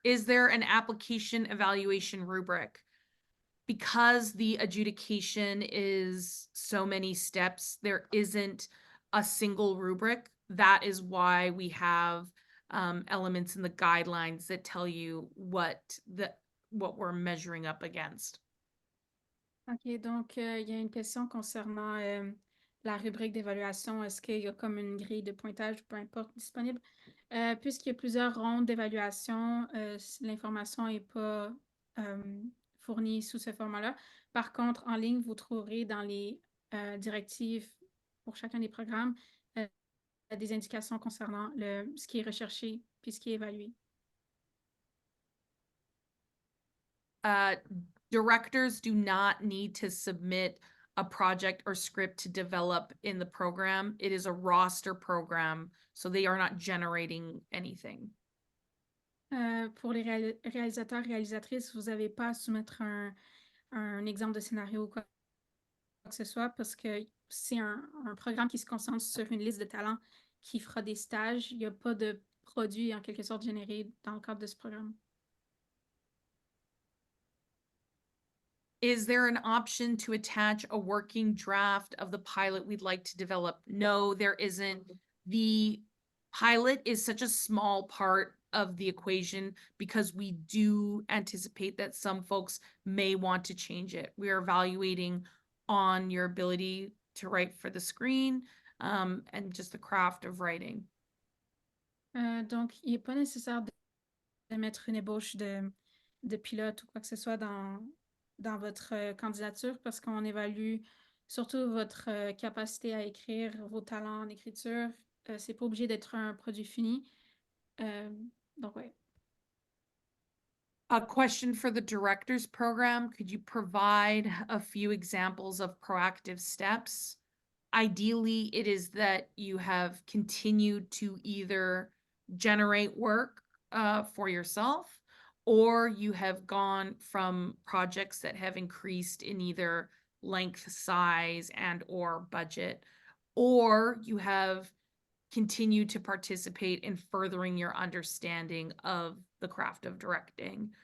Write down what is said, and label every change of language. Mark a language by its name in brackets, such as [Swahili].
[English] Is there an application evaluation rubric? Because the adjudication is so many steps, there isn't a single rubric. That is why we have elements in the guidelines that tell you what we're measuring up against. [French] OK, donc il y a une question concernant la rubrique d'évaluation. Est-ce qu'il y a comme une grille de pointage, peu importe, disponible? Puisqu'il y a plusieurs rondes d'évaluation, l'information n'est pas fournie sous ce format-là. Par contre, en ligne, vous trouverez dans les directives pour chacun des programmes des indications concernant ce qui est recherché puis ce qui est évalué. [English] Directors do not need to submit a project or script to develop in the program. It is a roster program, so they are not generating anything. [French] Pour les réalisateurs, réalisatrices, vous n'avez pas à soumettre un exemple de scénario ou quoi que ce soit parce que c'est un programme qui se concentre sur une liste de talents qui fera des stages. Il n'y a pas de produit en quelque sorte généré dans le cadre de ce programme. [English] Is there an option to attach a working draft of the pilot we'd like to develop? No, there isn't. The pilot is such a small part of the equation because we do anticipate that some folks may want to change it. We are evaluating on your ability to write for the screen and just the craft of writing. [French] Donc, il n'est pas nécessaire de mettre une ébauche de pilote ou quoi que ce soit dans votre candidature parce qu'on évalue surtout votre capacité à écrire, vos talents en écriture. C'est pas obligé d'être un produit fini. Donc, ouais. [English] A question for the director's program. Could you provide a few examples of proactive steps? Ideally, it is that you have continued to either generate work for yourself, or you have gone from projects that have increased in either length, size, and or budget, or you have continued to participate in furthering your understanding of the craft of directing.